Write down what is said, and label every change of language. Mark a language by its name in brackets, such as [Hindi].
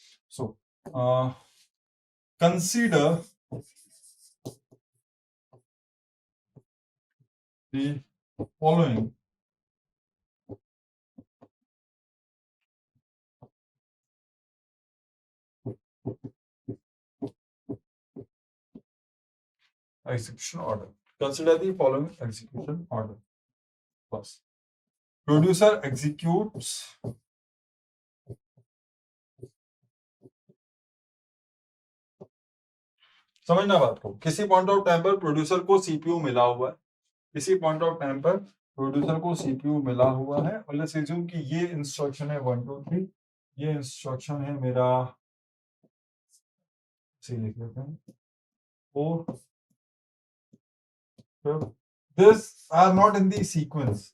[English] So consider the following execution order. Consider the following execution order. First, producer executes [Hindi] समझना बात को, किसी point of time पर producer को सीपीयू मिला हुआ है, किसी पॉइंट ऑफ टाइम पर प्रोड्यूसर को सीपीयू मिला हुआ है और लेट्स अज्यूम कि ये इंस्ट्रक्शन है 1 2 3, ये इंस्ट्रक्शन है मेरा लिख लेते हैं 4 [English] This are not in the sequence.